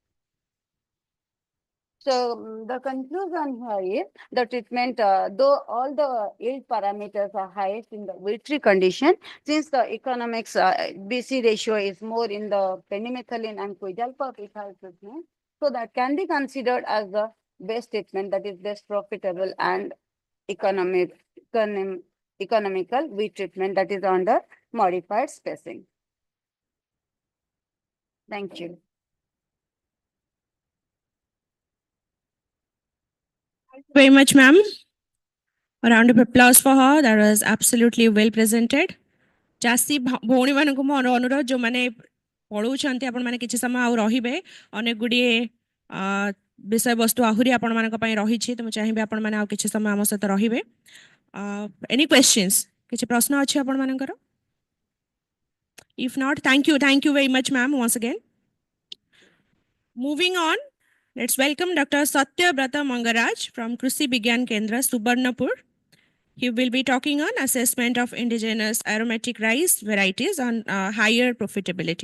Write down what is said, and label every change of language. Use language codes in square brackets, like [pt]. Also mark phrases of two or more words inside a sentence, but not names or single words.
[en] So the conclusion here is the treatment, though all the yield parameters are highest in the wheat tree condition, since the economics BC ratio is more in the pendimethalin and quizalpop ethyl treatment, so that can be considered as the best treatment that is best profitable and economical wheat treatment that is under modified spacing. Thank you. Very much, ma'am. A round of applause for her. That was absolutely well presented. [or] ଚାଷୀ ଭଉଣୀ ମାନଙ୍କୁ ମୋର ଅନୁରୋଧ ଯେଉଁମାନେ ପଢ଼ଉଛନ୍ତି ଆପଣମାନେ କିଛି ସମୟ ଆଉ ରହିବେ ଅନେକ ଗୁଡ଼ିଏ ବିଷୟବସ୍ତୁ ଆହୁରି ଆପଣମାନଙ୍କ ପାଇଁ ରହିଛି ତ ମୁଁ ଚାହିଁବି ଆପଣମାନେ ଆଉ କିଛି ସମୟ ଆମ ସହିତ ରହିବେ [en] any questions [or] କିଛି ପ୍ରଶ୍ନ ଅଛି ଆପଣମାନଙ୍କର [en] if not thank you very much ma'am once again moving on let's welcome Dr. Satyabrata Mangaraj from Krishi Vigyan Kendra Subarnapur. He will be talking on assessment of indigenous aromatic rice varieties on higher profitability.